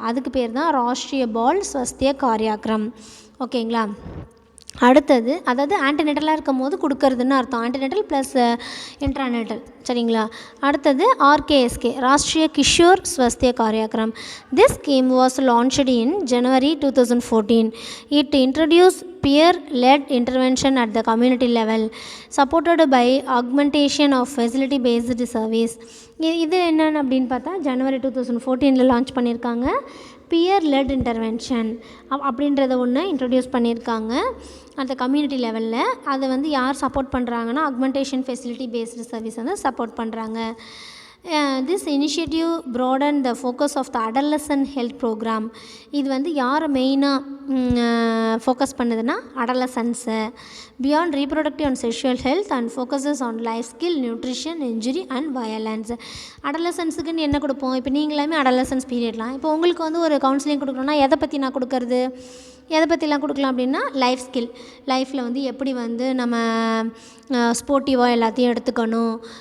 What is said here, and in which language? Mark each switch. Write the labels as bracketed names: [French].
[Tamil] அதுக்கு பேர் தான் ராஷ்ட்ரிய பால் ஸ்வஸ்திய காரியாக்ரம். ஓகேங்களா. அடுத்தது அதாவது ஆன்டிநேட்டலாக இருக்கும் போது கொடுக்கறதுன்னு அர்த்தம், ஆன்டிநேட்டல் ப்ளஸ் இன்ட்ராநேட்டல். சரிங்களா. அடுத்தது ஆர்கேஎஸ்கே Rashtriya Kishore Swasthya காரியாக்ரம். [English] This scheme was launched in January 2014. It introduced peer-led intervention at the community level, supported by augmentation of facility-based service. [Tamil] இது என்னென்னு அப்படின்னு பார்த்தா January 2014 லான்ச் பண்ணியிருக்காங்க. பியர்-லெட் இன்டர்வென்ஷன் அப்படின்றத ஒன்று இன்ட்ரடியூஸ் பண்ணியிருக்காங்க அந்த கம்யூனிட்டி லெவலில். அதை வந்து யார் சப்போர்ட் பண்ணுறாங்கன்னா ஆக்மெண்டேஷன் ஃபெசிலிட்டி பேஸ்டு சர்வீஸ் வந்து சப்போர்ட் பண்ணுறாங்க. [English] This initiative broaden the focus of the adolescent health program. [Tamil] இது வந்து யாரை மெயினாக ஃபோக்கஸ் பண்ணுதுன்னா அடலசன்ஸை. [English] Beyond reproductive and sexual health and focuses on life skill, nutrition, injury and violence. [Tamil] அடலசன்ஸுக்குன்னு என்ன கொடுப்போம், இப்போ நீங்களாமே அடலசன்ஸ் பீரியட்லாம், இப்போ உங்களுக்கு வந்து ஒரு கவுன்சிலிங் கொடுக்கணுன்னா எதை பற்றி நான் கொடுக்கறது, எதை பற்றிலாம் கொடுக்கலாம் அப்படின்னா லைஃப் ஸ்கில், லைஃப்பில் வந்து எப்படி வந்து நம்ம ஸ்போர்ட்டிவாக எல்லாத்தையும் எடுத்துக்கணும்.